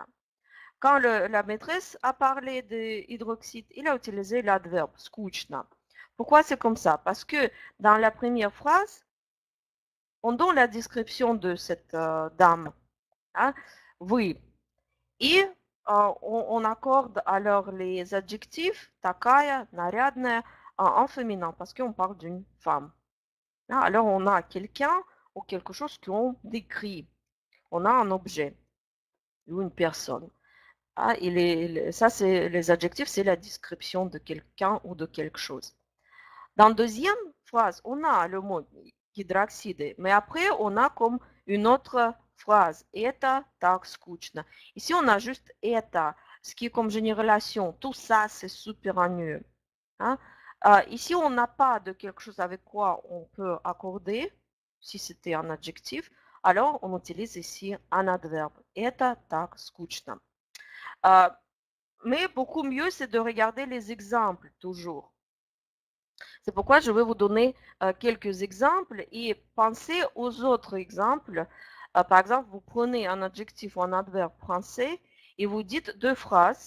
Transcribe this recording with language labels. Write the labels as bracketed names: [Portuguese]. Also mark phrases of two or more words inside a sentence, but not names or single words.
[French] Quand la maîtresse a parlé de hydroxyde, il a utilisé l'adverbe, скучно. Pourquoi c'est comme ça? Parce que dans la première phrase, on donne la description de cette dame. Hein? Oui. Et on accorde alors les adjectifs, [Russian] такая, нарядная, [French] en féminin, parce qu'on parle d'une femme. Alors, on a quelqu'un ou quelque chose qu'on décrit. On a un objet ou une personne. Ah, ça, c'est les adjectifs, c'est la description de quelqu'un ou de quelque chose. Dans la deuxième phrase, on a le mot гидроксиды, mais après, on a comme une autre phrase. [Russian] Это так скучно. [French] Ici, on a juste это, ce qui est comme généralisation. Tout ça, c'est super ennuyeux. Hein? Ici, on n'a pas de quelque chose avec quoi on peut accorder, si c'était un adjectif, alors on utilise ici un adverbe. [Russian] Это так скучно. [French] Mais beaucoup mieux, c'est de regarder les exemples toujours. C'est pourquoi je vais vous donner quelques exemples et pensez aux autres exemples. Par exemple, vous prenez un adjectif ou un adverbe français et vous dites deux phrases.